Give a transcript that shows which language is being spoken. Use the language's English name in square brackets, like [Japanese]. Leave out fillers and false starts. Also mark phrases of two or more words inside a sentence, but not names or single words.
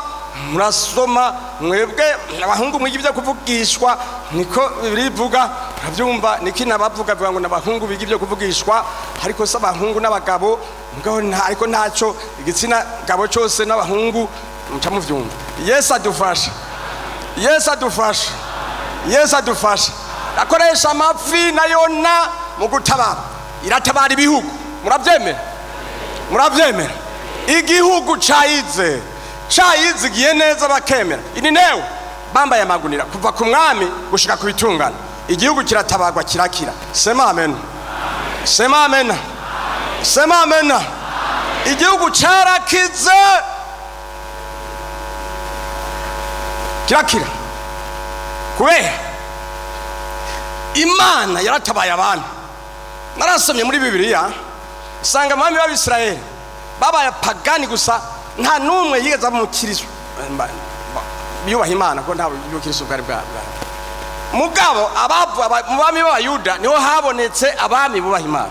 [Rundi] Murasoma mwebwe abahungu mwigi byo kuvugishwa, niko birivuga, urabyumva, niki nabavuga bivuga ngo nabahungu bigi byo kuvugishwa, ariko se abahungu n'abagabo mugabo ariko ntaco igitsina gabo cyose n'abahungu mucamuvyumva. Yesu adufasha, Yesu adufasha, Yesu adufasha. Akoresha amafi na yona mu gutabara, iratabara ibihugu. Murabyemera, murabyemera. Igihugu cayizigiye neza bakemera, ini newe bambaye amagunira kuva ku mwami gushika ku bitungana, igihugu kiratabarwa kirakira. [Swahili] Sema amen, sema amen, sema amen. [Rundi] Igihugu carakize kirakira kubera Imana yaratabaye abantu. Narasomye muri Bibiliya sanga abami b'Abisirayeli babaye pagani gusa, nta numwe yigeze mu Kristo biyubaha Imana, ko nta Kristo bwari bwa mugabo mu bami b'Abayuda niho habonetse abami bubaha Imana.